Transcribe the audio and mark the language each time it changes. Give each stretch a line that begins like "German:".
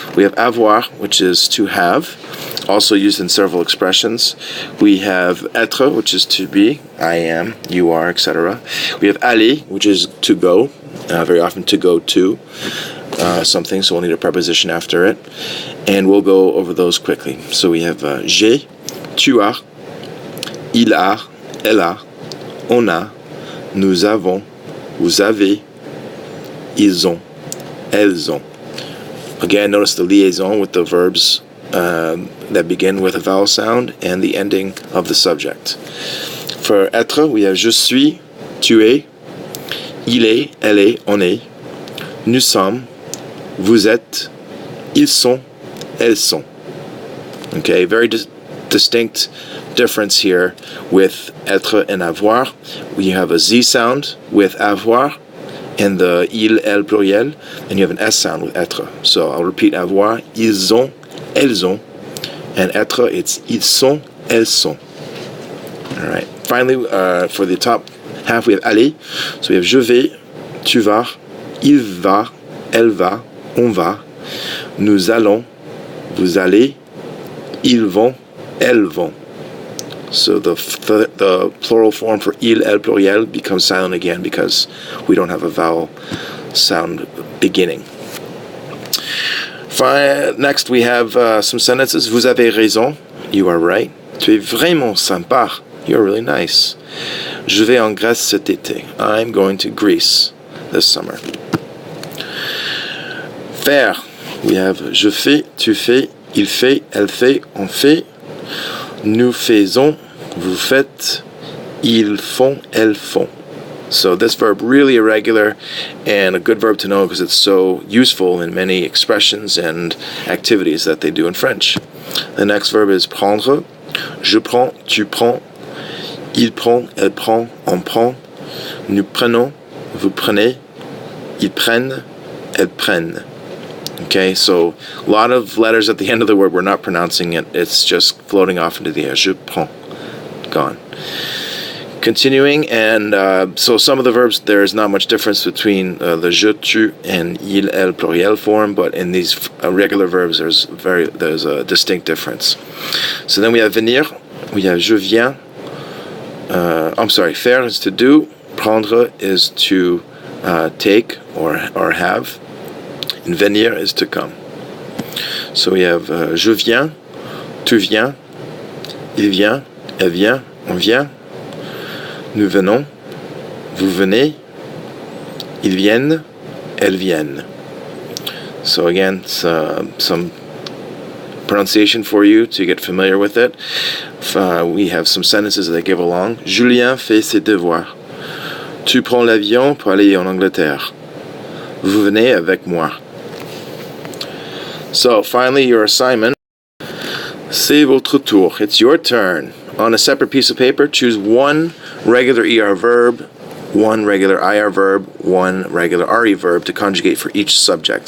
English: We have avoir, which is to have, also used in several expressions. We have être, which is to be, I am, you are, etc. We have aller, which is to go, very often to go to something, so we'll need a preposition after it. And we'll go over those quickly. So we have
French: j'ai, tu as, il a, elle a, on a, nous avons, vous avez, ils ont, elles ont.
English: Again, notice the liaison with the verbs that begin with a vowel sound and the ending of the subject. For être, we have
French: je suis, tu es, il est, elle est, on est, nous sommes, vous êtes, ils sont, elles sont.
English: Okay, very distinct difference here with être and avoir. We have a Z sound with avoir, and the il, elle pluriel, and you have an S sound with être. So I'll repeat avoir,
French: ils ont, elles ont,
English: and être, it's
French: ils sont, elles sont.
English: All right. Finally, for the top half, we have aller. So we have
French: je vais, tu vas, il va, elle va, on va, nous allons, vous allez, ils vont, elles vont.
English: So the plural form for il, elle pluriel becomes silent again because we don't have a vowel sound beginning. Next we have some sentences.
French: Vous avez raison.
English: You are right.
French: Tu es vraiment sympa.
English: You're really nice.
French: Je vais en Grèce cet été.
English: I'm going to Greece this summer.
French: Faire.
English: We have
French: je fais, tu fais, il fait, elle fait, on fait. Nous faisons, vous faites, ils font, elles font.
English: So this verb really irregular and a good verb to know because it's so useful in many expressions and activities that they do in French. The next verb is prendre.
French: Je prends, tu prends. Il prend, elle prend, on prend. Nous prenons, vous prenez. Ils prennent, elles prennent.
English: Okay, so a lot of letters at the end of the word, we're not pronouncing it. It's just floating off into the air.
French: Je prends.
English: Gone. Continuing, and so some of the verbs, there is not much difference between the je, tu, and il, elle pluriel form, but in these regular verbs, there's a distinct difference. So then we have venir, we have
French: je viens.
English: Faire is to do, prendre is to take or have, and venir is to come.
French: So we have je viens, tu viens, il vient, elle vient, on vient. Nous venons, vous venez, ils viennent, elles viennent.
English: So again, some pronunciation for you to get familiar with it. We have some sentences that give along.
French: Julien fait ses devoirs. Tu prends l'avion pour aller en Angleterre. Vous venez avec moi.
English: So finally, your assignment.
French: C'est votre tour.
English: It's your turn. On a separate piece of paper, choose one regular ER verb, one regular IR verb, one regular RE verb to conjugate for each subject.